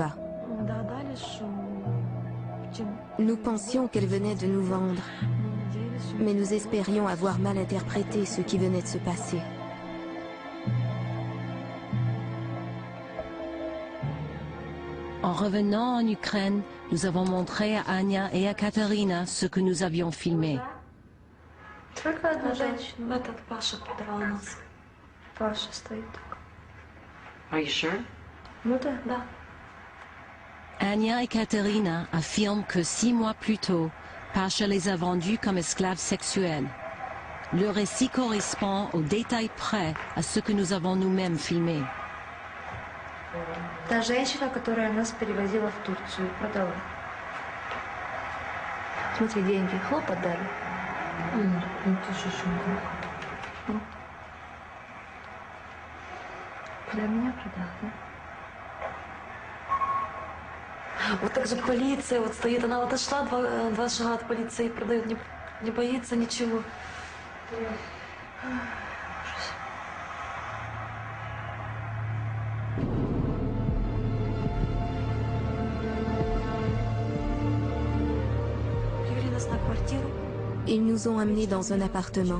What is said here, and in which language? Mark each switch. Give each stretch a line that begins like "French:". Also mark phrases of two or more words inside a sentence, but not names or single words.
French: » Nous pensions qu'elle venait de nous vendre, mais nous espérions avoir mal interprété ce qui venait de se passer. En revenant en Ukraine, nous avons montré à Anya et à Katerina ce que nous avions filmé.
English: Are you sure?
French: Anya et Katerina affirment que 6 mois plus tôt, Pasha les a vendus comme esclaves sexuels. Le récit correspond au détail près à ce que nous avons nous-mêmes filmé.
Russian: Та женщина, которая нас перевозила в Турцию, продала. Смотри, деньги, хлоп отдали. Для меня продала, да? Вот так же полиция вот стоит, она вот отошла два шага от полиции и продает, не боится ничего.
French: Ils nous ont amenés dans un appartement.